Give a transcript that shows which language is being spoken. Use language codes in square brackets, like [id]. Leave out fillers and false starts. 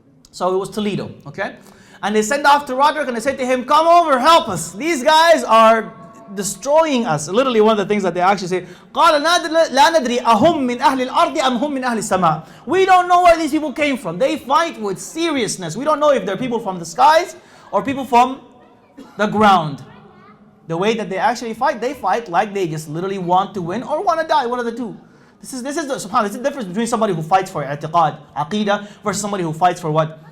[en] So it was Toledo, okay? And they send off to Roderick and they say to him, come over, help us. These guys are destroying us. Literally one of the things that they actually say, [ar] قَالَ لَا نَدْرِي أَهُمْ مِنْ أَهْلِ الْأَرْضِ أَمْ هُمْ مِنْ أَهْلِ السَّمَاءِ. [en] We don't know where these people came from. They fight with seriousness. We don't know if they're people from the skies or people from the ground. The way that they actually fight, they fight like they just literally want to win or want to die. One of the two. This is the difference between somebody who fights for i'tiqad, aqidah, versus somebody who fights for what?